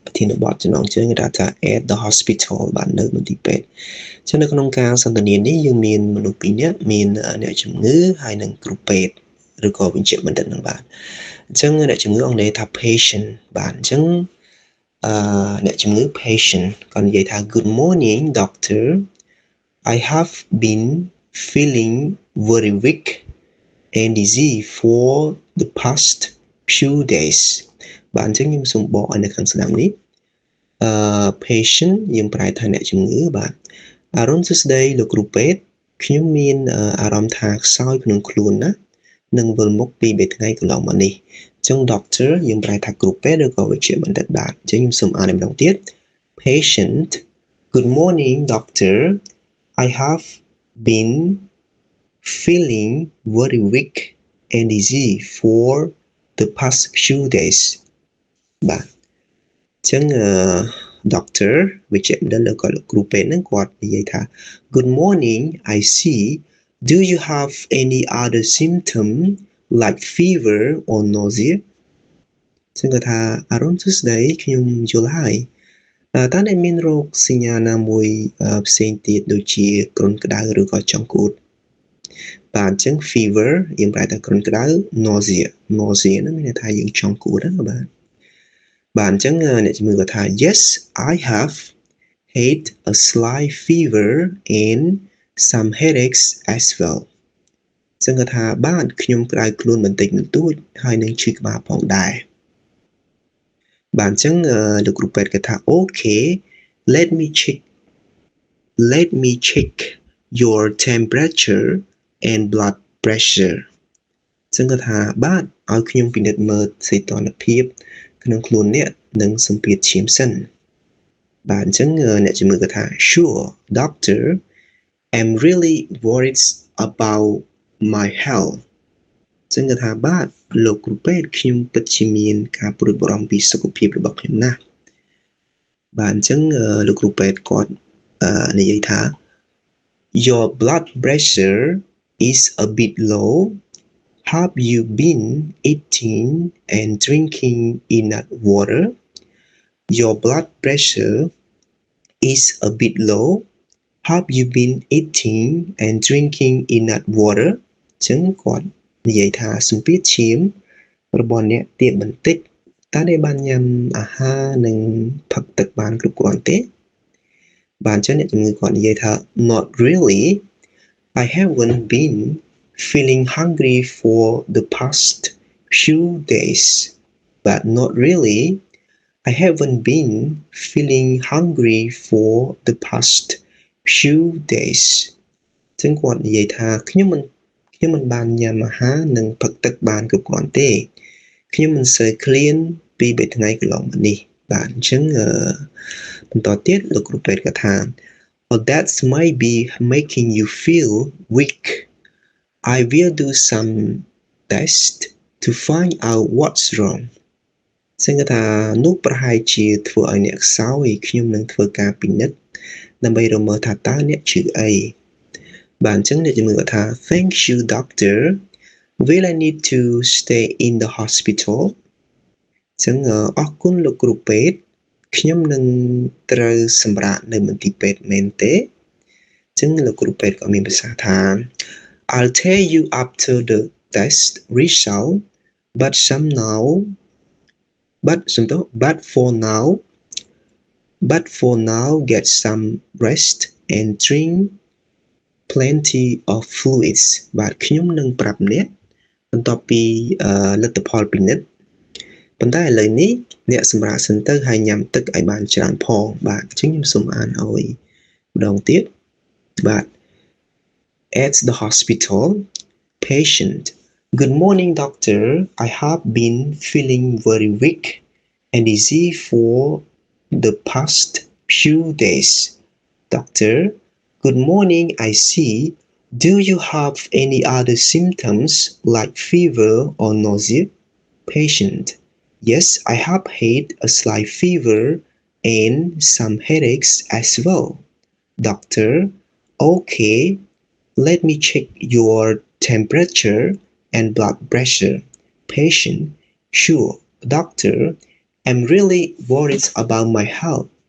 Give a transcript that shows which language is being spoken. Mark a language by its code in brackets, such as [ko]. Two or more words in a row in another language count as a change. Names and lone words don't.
[km] ធានបទចំណងជើងគេថា [en] at the hospital [km] បាទនៅមន្ទីរពេទ្យចឹងនៅក្នុងការសន្ទនានេះយើងមានមនុស្សពីរនាក់មានអ្នកជំងឺហើយនិងគ្រូពេទ្យឬក៏វិជ្ជបណ្ឌិតនឹងបាទអញ្ចឹងអ្នកជំងឺអង់គ្លេសថា patient បាទអញ្ចឹងអ្នកជំងឺ patient គាត់និយាយថា [en] good morning doctor I have been feeling very weak and dizzy for the past few days [km] បាទអញ្ចឹងខ្ញុំសូមបកឲ្យនៅខាងស្ដាំនេះpatient យើងប្រែថាអ្នកជំងឺបាទអរុនសួស្ដីលោកគ្រូពេទ្យខ្ញុំមានអារម្មណ៍ថាខ្សោយក្នុងខ្លួនណានិងវិលមុខពី3ថ្ងៃកន្លងមកនេះ [en] អញ្ចឹង doctor [km] យើងប្រែថាគ្រូពេទ្យឬក៏វិជ្ជាបណ្ឌិតបាទអញ្ចឹងខ្ញុំសូមអានម្ដងទៀត [en] patient good morning doctor I have been feeling very weak and dizzy for the past few days បាទ អញ្ចឹងdoctor [km] វិជ្ជបណ្ឌិតឬក៏លោកគ្រូពេទ្យហ្នឹងគាត់និយាយថា [en] good morning I see do you have any other symptom like fever or nausea [km] អញ្ចឹងគាត់ថាអរុនសួស្ដីខ្ញុំយល់ហើយតើអ្នកមានរោគសញ្ញាណាមួយផ្សេងទៀតដូច ជាគ្រុនក្តៅឬក៏ចង្កូតបាទអញ្ចឹង fever យើងប្រែថាគ្រុនក្តៅ nausea ហ្នឹងមានន័យថាយើងចង្កូតណាបាទបាទអញ្ចឹងអ្នកជំងឺគាត់ថា [en] yes I have had a slight fever and some headaches as well [km] អញ្ចឹងគាត់ថាបាទខ្ញុំក្តៅខ្លួនបន្តិចបន្តួចហើយនឹងឈឺក្បាលផងដែរបាទអញ្ចឹងលោកគ្រូពេទ្យគាត់ថា [en] okay let me check your temperature and blood pressure [km] អញ្ចឹងគាត់ថាបាទឲ្យខ្ញុំពិនិត្យមើល សីតុណ្ហភាពក្នុងខ្លួនអ្នកនិងសម្ពាធឈាមសិនបាទអញ្ចឹងអ្នកជំងឺគាត់ថា [en] sure doctor I'm really worried about my health [km] អញ្ចឹងគាត់ថាបាទលោកគ្រូពេទ្យខ្ញុំពិតជាមានការព្រួយបារម្ភពីសុខភាពរបស់ខ្ញុំណាស់បាទអញ្ចឹងលោកគ្រូពេទ្យគាត់និយាយថា [en] your blood pressure is a bit low have you been eating and drinking enough water your blood pressure is a bit low have you been eating and drinking enough water [km] អញ្ចឹងគាត់ និយាយថាសម្ពាធឈាមរបស់អ្នកទាបបន្តិចតើអ្នកបានញ៉ាំអាហារនិងផឹកទឹកបានគ្រប់គ្រាន់ទេបាទអញ្ចឹងអ្នក ជំងឺគាត់និយាយថា [en] not really I haven't been feeling hungry for the past few days but not really I haven't been feeling hungry for the past few days [km] អញ្ចឹងគាត់និយាយថាខ្ញុំមិនបានញ៉ាំអាហារនិងផឹកទឹកបានគ្រប់គ្រាន់ទេខ្ញុំមិនសូវឃ្លានពី3ថ្ងៃកន្លងមកនេះបាទអញ្ចឹងបន្តទៀតលោកគ្រូពេទ្យគាត់ថា [en] well that might be making you feel weak I will do some test to find out what's wrong [km] អញ្ចឹងថានោះប្រហែលជាធ្វើឲ្យអ្នកខ្សោ យខ្ញុំនឹងធ្វើការពិនិត្យដើម្បីរកមើលថាតើអ្នកឈឺអីបាទអញ្ចឹងអ្នកជំងឺគាត់ថា [en] thank you doctor will I need to stay in the hospital [km] អញ្ចឹងអរគុណលោកគ្រូពេទ្យខ្ញុំនឹងត្រូវសម្រាកនៅមន្ទីរពេទ្យមែនទេអញ្ចឹងលោកគ្រូពេទ្យក៏មានប្រសាសន៍ថា [en] I'll tell you after the test result but for now get some rest and drink plenty of fluids [km] បាទខ្ញុំនឹងប្រាប់អ្នកបន្ទាប់ពីលទ្ធផលពិនិត្យប៉ុន្តែឥឡូវនេះអ្នកសម្រាប់សិ នទៅហើយញ៉ាំទឹកឲ្យបានច្រើនផងបាទអញ្ចឹងខ្ញុំសូមអានឲ្យម្ដងទៀតបាទ [en] at the hospital [km] patient [en] good morning doctor I have been feeling very weak and dizzy for the past few days doctor good morning I see do you have any other symptoms like fever or nausea patient yes I have had a slight fever and some headaches as well doctor okay let me check your temperature and blood pressure patient sure doctor I'm really worried about my health.